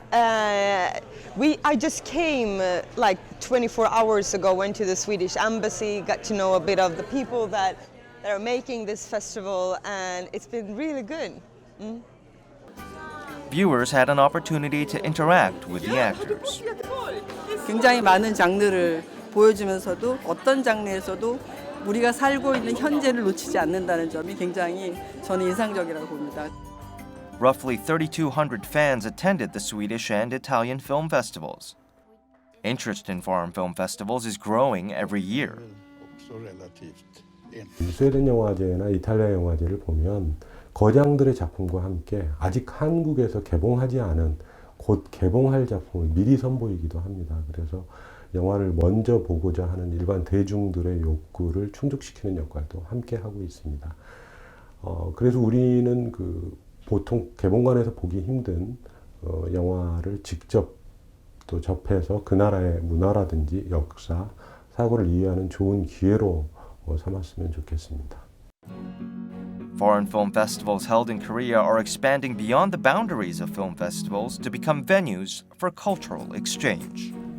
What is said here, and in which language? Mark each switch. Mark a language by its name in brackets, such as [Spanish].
[English] I just came like 24 hours ago, went to the Swedish embassy, got to know a bit of the people that are making this festival, and it's been really good. Viewers had an opportunity to interact with the actors. [Korean] 굉장히 많은 장르를 보여주면서도 어떤 장르에서도 우리가 살고 있는 현재를 놓치지 않는다는 점이 굉장히 저는 인상적이라고 봅니다. [English] Roughly 3,200 fans attended the Swedish and Italian film festivals. Interest in foreign film festivals is growing every year. [Korean] 스웨덴 영화제나 이탈리아 영화제를 보면 거장들의 작품과 함께 아직 한국에서 개봉하지 않은 곧 개봉할 작품을 미리 선보이기도 합니다. 그래서 영화를 먼저 보고자 하는 일반 대중들의 욕구를 충족시키는 역할도 함께 하고 있습니다. 그래서 우리는 보통 개봉관에서 보기 힘든 영화를 직접 또 접해서 그 나라의 문화라든지 역사, 사고를 이해하는 좋은 기회로 삼았으면 좋겠습니다. [English] Foreign film festivals held in Korea are expanding beyond the boundaries of film festivals to become venues for cultural exchange.